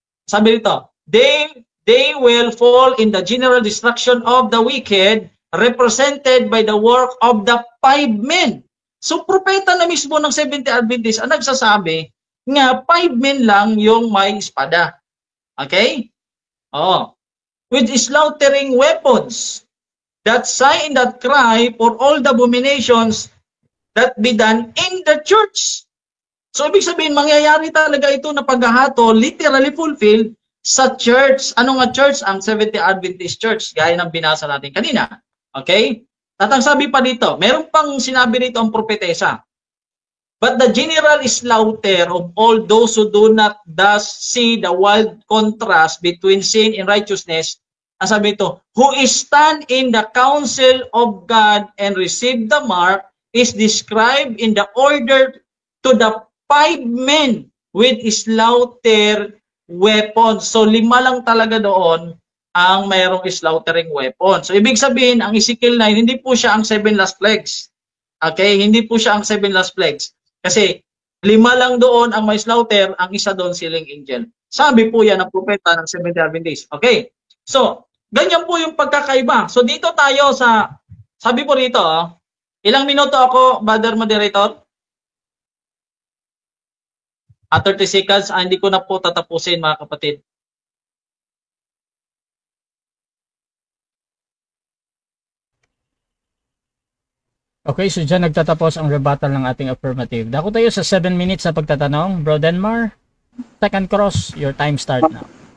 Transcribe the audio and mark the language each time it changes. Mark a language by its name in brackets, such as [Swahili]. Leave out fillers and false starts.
[Filipino] Sabi dito, [English] they will fall in the general destruction of the wicked, represented by the work of the 5 men. [Filipino] So, propeta na mismo ng Seventh-day Adventist ang nagsasabi nga 5 men lang yung may espada. Okay? Oh. [English] With slaughtering weapons, that sign, that cry for all the abominations that be done in the church. [Filipino] So, ibig sabihin, mangyayari talaga ito na paghahato, [English] literally fulfilled [Filipino] sa church. Ano nga church? Ang Seventh-day Adventist Church, gaya ng binasa natin kanina. Okay? At ang sabi pa dito, meron pang sinabi rito ang propetesa. [English] But the general slaughter of all those who do not thus see the wild contrast between sin and righteousness, [Filipino] ang sabi ito, [English] who is stand in the counsel of God and receive the mark, is described in the order to the 5 men with slaughter weapons. [Filipino] So 5 lang talaga doon ang mayroong slaughtering weapon. So ibig sabihin, ang Ezekiel 9, hindi po siya ang 7 last plagues. Okay? Hindi po siya ang 7 last plagues. Kasi 5 lang doon ang may slaughter, ang isa doon sealing angel. Sabi po yan ng propeta ng Seventh-day Adventist. Okay? So, ganyan po yung pagkakaiba. So dito tayo sa, sabi po rito, ilang minuto ako, Brother Moderator? 30 seconds, hindi ko na po tatapusin mga kapatid. Okay, so dyan nagtatapos ang rebuttal ng ating affirmative. Dako tayo sa 7 minutes sa pagtatanong. [English] Bro Denmar, second cross, your time start now.